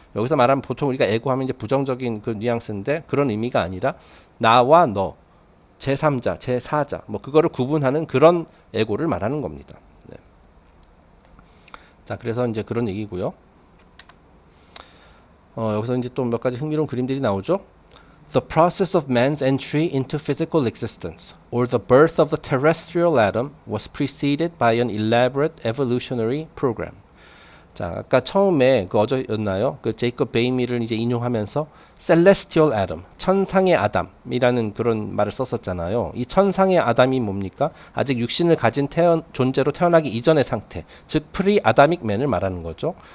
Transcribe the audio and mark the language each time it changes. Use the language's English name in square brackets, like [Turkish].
[Korean] 여기서 말하면 보통 우리가 에고하면 이제 부정적인 그 뉘앙스인데 그런 의미가 아니라 나와 너, 제3자, 제4자, 뭐 그거를 구분하는 그런 에고를 말하는 겁니다. 네. 자, 그래서 이제 그런 얘기고요. 여기서 이제 또 몇 가지 흥미로운 그림들이 나오죠. [English] The process of man's entry into physical existence, or the birth of the terrestrial atom, was preceded by an elaborate evolutionary program. [Korean] 자, 아까 처음에 그 어제였나요? 그 제이콥 베이미를 이제 인용하면서 [English] celestial atom, [Korean] 천상의 아담이라는 그런 말을 썼었잖아요. 이 천상의 아담이 뭡니까? 아직 육신을 가진 존재로 태어나기 이전의 상태, 즉 프리 아다믹 맨을 말하는 거죠.